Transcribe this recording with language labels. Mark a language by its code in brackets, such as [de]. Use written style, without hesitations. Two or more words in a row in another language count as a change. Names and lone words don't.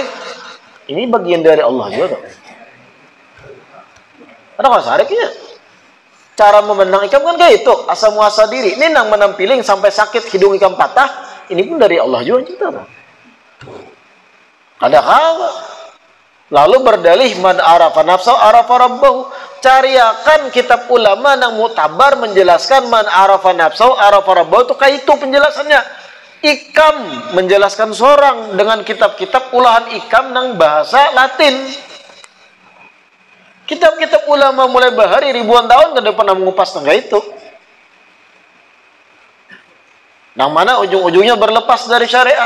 [bjn] Ini bagian dari Allah juga. Ada nggak sariknya? Cara memandang ikan kan kayak itu, asa muasa diri. Ini nang menampiling sampai sakit hidung ikan patah, ini pun dari Allah juga kita. Ada kawa. Lalu berdalih [ar] من عرف نفسه عرف ربه. [bjn] Cariakan kitab ulama yang mutabar menjelaskan [ar] من عرف نفسه عرف ربه [bjn] itu kayak itu penjelasannya. Ikam menjelaskan seorang dengan kitab-kitab ulahan ikam yang bahasa Latin. Kitab-kitab ulama mulai bahari ribuan tahun ke depan mengupas tangga itu. Yang mana ujung-ujungnya berlepas dari syariat.